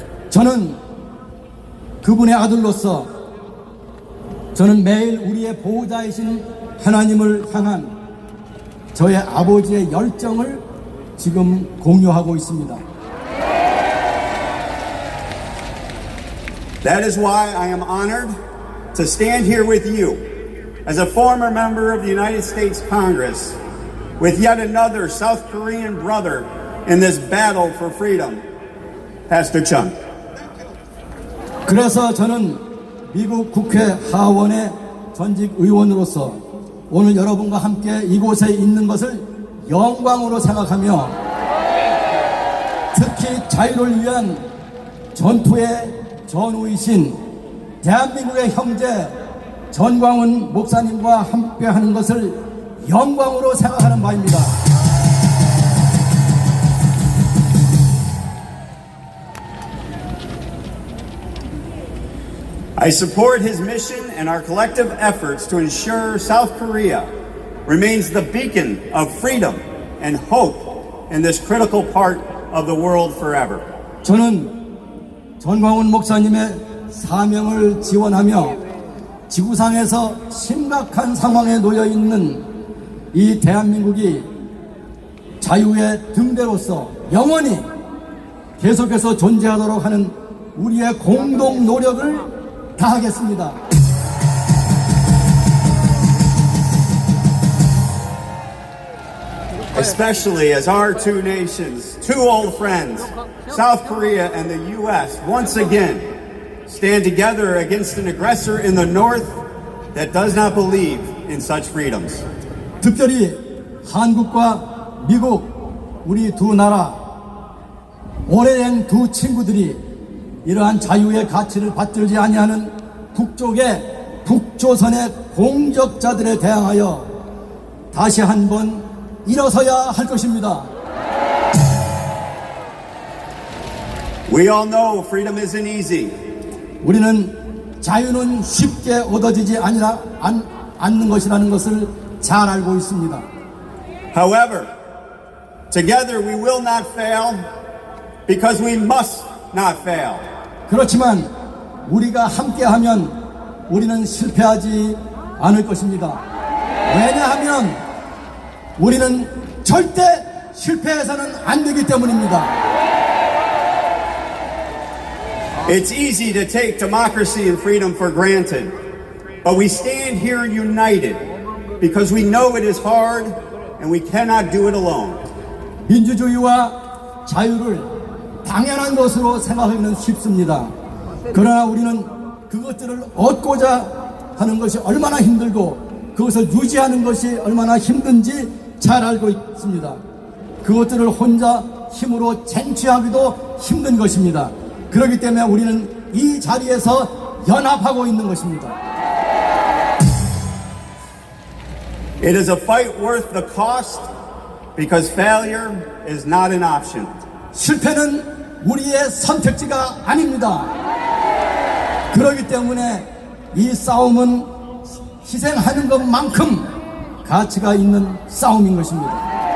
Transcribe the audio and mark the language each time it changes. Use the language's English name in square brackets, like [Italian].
[Korean] 저는 그분의 아들로서 저는 매일 우리의 보호자이신 하나님을 향한 저의 아버지의 열정을 지금 공유하고 있습니다. [English] That is why I am honored to stand here with you as a former member of the United States Congress with yet another South Korean brother in this battle for freedom, Pastor Chung. [Korean] 그래서 저는 미국 국회 하원의 전직 의원으로서 오늘 여러분과 함께 이곳에 있는 것을 영광으로 생각하며 특히 자유를 위한 전투의 전우이신 대한민국의 형제 전광훈 목사님과 함께하는 것을 영광으로 생각하는 바입니다. [English] I support his mission and our collective efforts to ensure South Korea remains the beacon of freedom and hope in this critical part of the world forever. [Korean] 저는 전광훈 목사님의 사명을 지원하며 지구상에서 심각한 상황에 놓여 있는 이 대한민국이 자유의 등대로서 영원히 계속해서 존재하도록 하는 우리의 공동 노력을 다하겠습니다. [English] Especially as our two nations, two old friends, South Korea and the U.S., once again stand together against an aggressor in the North that does not believe in such freedoms. [Korean] 특별히 한국과 미국 우리 두 나라 오래된 두 친구들이 이러한 자유의 가치를 받들지 아니하는 북쪽의 북조선의 공적자들에 대항하여 다시 한번 일어서야 할 것입니다. [English] We all know freedom isn't easy. [Korean] 우리는 자유는 쉽게 얻어지지 않는 것이라는 것을 잘 알고 있습니다. [English] However, together we will not fail because we must not fail. [Korean] 그렇지만 우리가 함께하면 우리는 실패하지 않을 것입니다. 왜냐하면 우리는 절대 실패해서는 안 되기 때문입니다. [English] It's easy to take democracy and freedom for granted, but we stand here united because we know it is hard and we cannot do it alone. [Korean] 민주주의와 자유를 당연한 것으로 생각하기는 쉽습니다. 그러나 우리는 그것들을 얻고자 하는 것이 얼마나 힘들고 그것을 유지하는 것이 얼마나 힘든지 잘 알고 있습니다. 그것들을 혼자 힘으로 쟁취하기도 힘든 것입니다. 그렇기 때문에 우리는 이 자리에서 연합하고 있는 것입니다. [English] It is a fight worth the cost because failure is not an option. [Korean] 실패는 우리의 선택지가 아닙니다. 그렇기 때문에 이 싸움은 희생하는 것만큼 가치가 있는 싸움인 것입니다.